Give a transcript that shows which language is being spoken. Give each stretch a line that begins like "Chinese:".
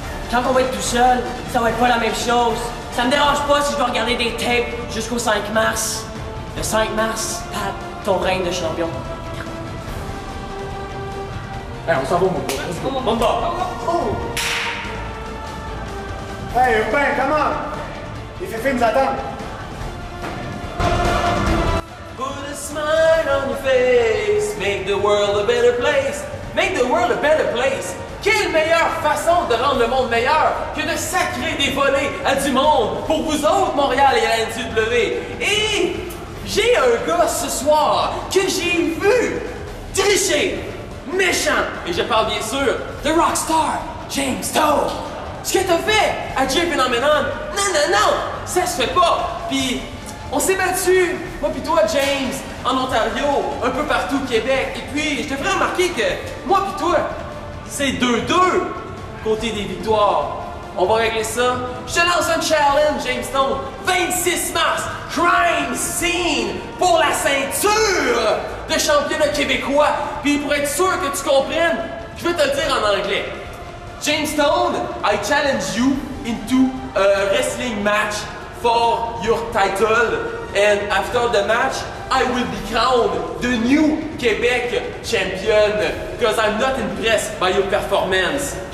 French: Quand on va être tout seul, ça va être pas la même chose. Ça me dérange pas si je vais regarder des tapes jusqu'au 5 mars. Le 5 mars, Pat, ton règne de champion. Hey, on s'en va au Mumba. Mumba! Oh! Hey, Urbain, comment? Les féfés nous attendent.
English: Put a smile on your face, make the world a better place. Make the world a better place.
French: Quelle meilleure façon de rendre le monde meilleur que de sacrer des volets à du monde pour vous autres, Montréal et à la NCW. Et j'ai un gars ce soir que j'ai vu tricher, méchant, et je parle bien sûr de Rockstar, James Stone. Ce que t'as fait à J Phenomenon, non, ça se fait pas. Puis on s'est battu, moi pis toi, James, en Ontario, un peu partout au Québec. Et puis, je te ferai remarquer que moi pis toi, c'est 2-2 côté des victoires. On va régler ça. Je te lance un challenge, James Stone. 26 mars, Crime Scene pour la ceinture de championnat québécois. Puis pour être sûr que tu comprennes, je vais te le dire en anglais.
English: James Stone, I challenge you into a wrestling match for your title, and after the match, I will be crowned the new Quebec champion because I'm not impressed by your performance.